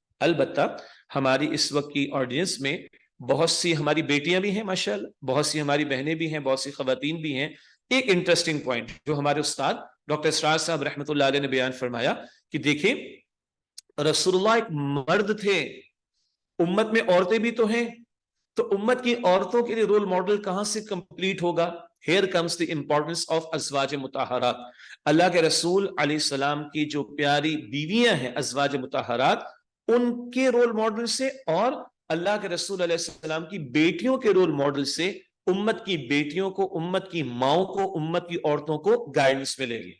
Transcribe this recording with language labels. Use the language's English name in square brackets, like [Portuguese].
[Hindi] अलबत्ता हमारी इस वक्त की ऑडियंस में बहुत सी हमारी बेटियां भी हैं माशाल्लाह, बहुत सी हमारी बहनें भी हैं, बहुत सी खवातीन भी हैं। एक इंटरेस्टिंग पॉइंट जो हमारे उस्ताद डॉक्टर इसरार साहब रहमतुल्लाह अलैह ने बयान फरमाया कि देखिए रसूलुल्लाह एक मर्द थे, उम्मत में औरतें भी तो हैं, तो उम्मत की औरतों के लिए रोल मॉडल कहां से कंप्लीट होगा। [English] Here comes the importance of अज़वाज मुताहरात। [Hindi] अल्लाह के रसूल अलैहिस्सलाम की जो प्यारी बीवियां हैं अज़वाज मुताहरात, उनके रोल मॉडल से और अल्लाह के रसूल अलैहिस्सलाम की बेटियों के रोल मॉडल से उम्मत की बेटियों को, उम्मत की माओं को, उम्मत की औरतों को गाइडेंस मिलेगी।